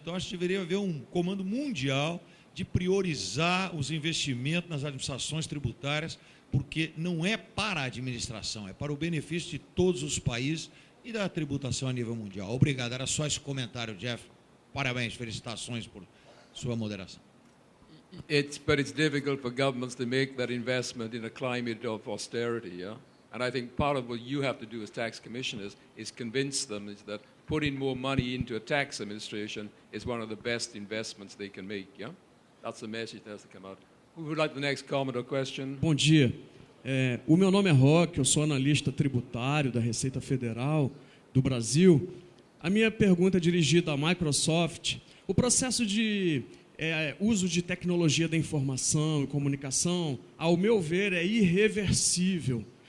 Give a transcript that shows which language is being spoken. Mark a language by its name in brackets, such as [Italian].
[Portuguese] Então, acho que deveria haver um comando mundial de priorizar os investimentos nas administrações tributárias, porque não é para a administração, é para o benefício de todos os países e da tributação a nível mundial. Obrigado, era só esse comentário, Jeff. Parabéns, felicitações por sua moderação. [English] But it's difficult for governments to make that investment in a climate of austerity, yeah? And I think part of what you have to do as tax commissioners is convince them is that putting more money into a tax administration is one of the best investments they can make, yeah? That's the message that has to come out. Who would like the next comment or question? [Portuguese] Bom dia. O meu nome é Roque, eu sou analista tributário da Receita Federal do Brasil. A minha pergunta é dirigida à Microsoft. O processo de uso de tecnologia da informação e comunicação, ao meu ver, é irreversível.